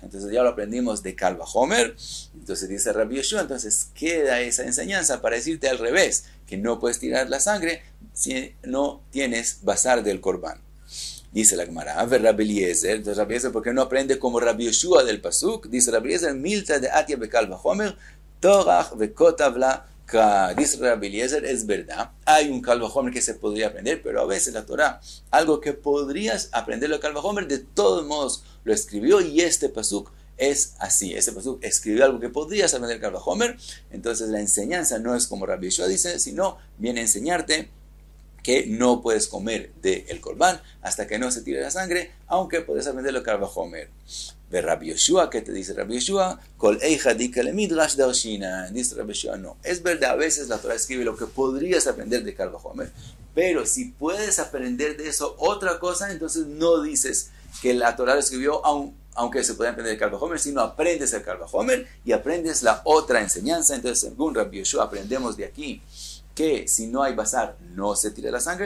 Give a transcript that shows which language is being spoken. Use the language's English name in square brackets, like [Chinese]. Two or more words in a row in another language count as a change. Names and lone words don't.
[Spanish] Entonces ya lo aprendimos de [Hebrew] קל וחומר. [Spanish] Entonces dice Rabbi Yoshua, entonces queda esa enseñanza para decirte al revés, que no puedes tirar la sangre si no tienes basar del corbán. Dice la Gemara, Rabbi Eliezer, entonces Rabbi Eliezer, ¿por qué no aprende como Rabbi Yoshua del pasuk? Dice Rabbi Eliezer, [Aramaic] מילתא דאתיא בקל וחומר טרח וכתב לה קרא. [Spanish] Dice Rabbi Eliezer, es verdad, hay un [Hebrew] קל וחומר [Spanish] que se podría aprender, pero a veces la Torah, algo que podrías aprenderlo de [Hebrew] קל וחומר, [Spanish] de todos modos lo escribió, y este pasuk es así. Este pasuk escribió algo que podrías aprender de [Hebrew] קל וחומר, [Spanish] entonces la enseñanza no es como Rabbi Yoshua dice, sino viene a enseñarte que no puedes comer del corbán hasta que no se tire la sangre, aunque puedes aprenderlo de [Hebrew] קל וחומר. [Spanish] De Rabbi Yoshua, ¿qué te dice Rabbi Yoshua? [Aramaic] כל היכא דאיכא למדרש דרשינן. [Spanish] Dice Rabbi Yoshua, no. Es verdad, a veces la Torah escribe lo que podrías aprender de [Hebrew] קל וחומר, [Spanish] pero si puedes aprender de eso otra cosa, entonces no dices que la Torah lo escribió aunque se puede aprender el [Hebrew] קל וחומר, [Spanish] si no aprendes el [Hebrew] קל וחומר [Spanish] y aprendes la otra enseñanza. Entonces, según Rabbi Yoshua, aprendemos de aquí que si no hay basar, no se tira la sangre.